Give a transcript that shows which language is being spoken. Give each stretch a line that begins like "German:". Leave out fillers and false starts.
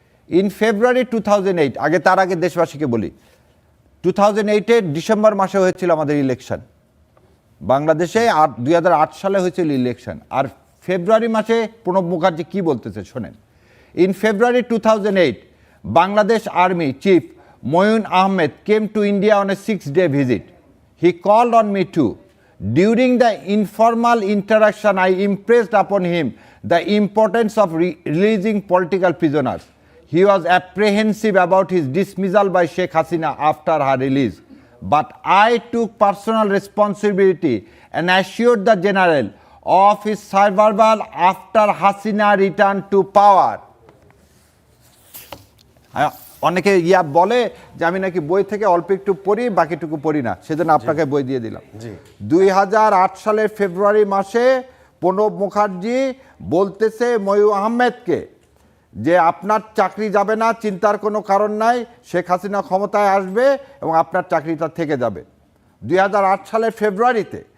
English: in February 2008,
Bangla: তার আগে দেশবাসীকে বলি, 2008-এর ডিসেম্বর মাসে হয়েছিল আমাদের ইলেকশন বাংলাদেশে, আর 2008 সালে হয়েছিল ইলেকশন। আর ফেব্রুয়ারি মাসে প্রণব মুখার্জি কি বলতেছে শোনেন।
English: In February 2008, Bangladesh army chief Moeen Ahmed came to India on a 6-day visit. He called on me too. During the informal interaction, I impressed upon him the importance of releasing political prisoners. He was apprehensive about his dismissal by Sheikh Hasina after her release. But I took personal responsibility and assured the general of his survival after Hasina returned to power.
Bangla: অনেকে বলে যে আমি নাকি বই থেকে অল্প একটু পড়ি, বাকিটুকু পড়ি না, সেজন্য আপনাকে বই দিয়ে দিলাম। 2008 সালের ফেব্রুয়ারি মাসে প্রণব মুখার্জি বলতেছে ময়ূর আহমেদকে যে আপনার চাকরি যাবে না, চিন্তার কোনো কারণ নাই, শেখ হাসিনা ক্ষমতায় আসবে এবং আপনার চাকরিটা থেকে যাবে। 2008 সালের ফেব্রুয়ারিতে